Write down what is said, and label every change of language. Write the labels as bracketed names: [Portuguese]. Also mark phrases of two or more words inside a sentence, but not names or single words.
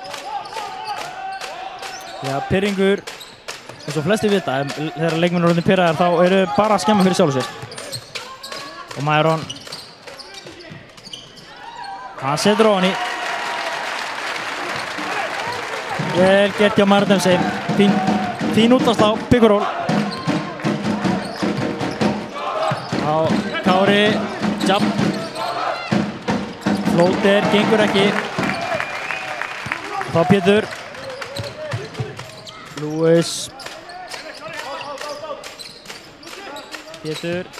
[Icelandic] Því að pirringur, eins og flestir vita, þegar leikmenn eru orðin pirraðar, þá eru bara að skemma fyrir sjálfu sér. Og Myron, hann setur ofan í. Vel gert hjá Myron Dempsey. Fín útláslá, [English] pick and roll. [Icelandic] Á Kári, jab. Flóter, gengur ekki. Þá Pétur. Lewis. Pétur.